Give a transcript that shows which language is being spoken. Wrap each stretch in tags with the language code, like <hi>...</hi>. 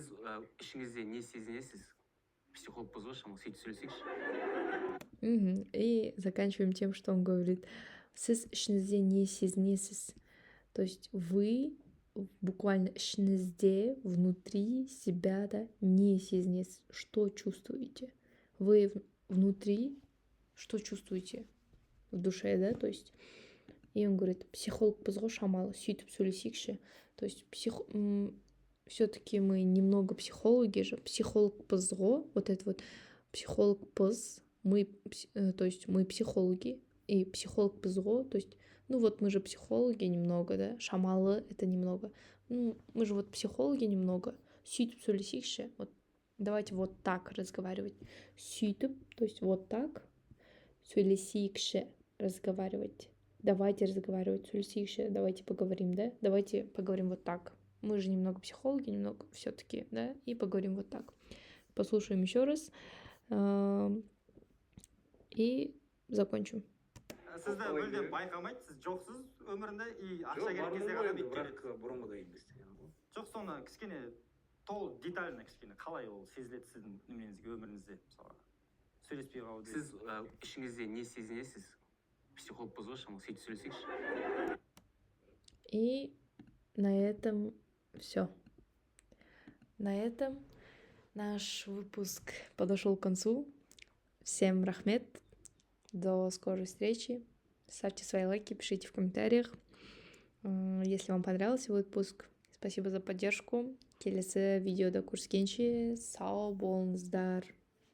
<kk>Сіз ішіңізде не сезінесіз? Психологпыз ғой, шамалы сөйтіп сөйлесейікші.</kk> <ru>И заканчиваем тем, что он говорит.</ru> <kk>Сіз ішіңізде не сезінесіз?</kk> <ru>То есть вы буквально</ru> <kk>ішіңізде,</kk> <ru>внутри себя, да,</ru> <kk>не сезінесіз.</kk> <ru>Что чувствуете? Вы внутри что чувствуете? В душе, да, то есть. И он говорит,</ru> <kk>психологпыз ғой, шамалы сөйтіп сөйлесейікші.</kk> <ru>То есть все-таки мы немного психологи же,</ru> <kk>психологпыз ғой,</kk> <ru>вот это вот</ru> <kk>психологпыз,</kk> <ru>мы, то есть мы психологи, и психологпыз ғой, то есть, ну вот мы же психологи немного, да,</ru> <kk>шамалы</kk> <ru>это немного, ну мы же вот психологи немного,</ru> <kk>сөйтіп сөйлесейікші,</kk> <ru>вот давайте вот так разговаривать,</ru> <kk>сөйтіп,</kk> <ru>то есть вот так,</ru> <kk>сөйлесейікші,</kk> <ru>разговаривать, давайте разговаривать, сөйлесейікші, давайте поговорим, да, давайте поговорим вот так. Мы же немного психологи, немного все-таки, да, и поговорим вот так. Послушаем еще раз и закончим.</ru> <kk>Сізді мүлдем байқамайды, сіз жоқсыз өмірінде и ақша керек кезде ғана бүйтіп келеді. бірақ бұрынғыдай емес деген ғой. Жоқ, соны кішкене толық детально кішкене қалай ол сезіледі сіздің неменеңізге, өміріңізде, мысалға. Сөйлеспей қалу деген. Сіз ішіңізде не сезінесіз? Психологпыз ғой, шамалы сөйтіп сөйлесейікші.</kk> <ru>И на этом все. На этом наш выпуск подошел к концу. Всем рахмет. До скорой встречи. Ставьте свои лайки, пишите в комментариях. Если вам понравился выпуск, спасибо за поддержку.</ru> <kk>Келесі видеода көріскенше сау болыңыздар.</kk>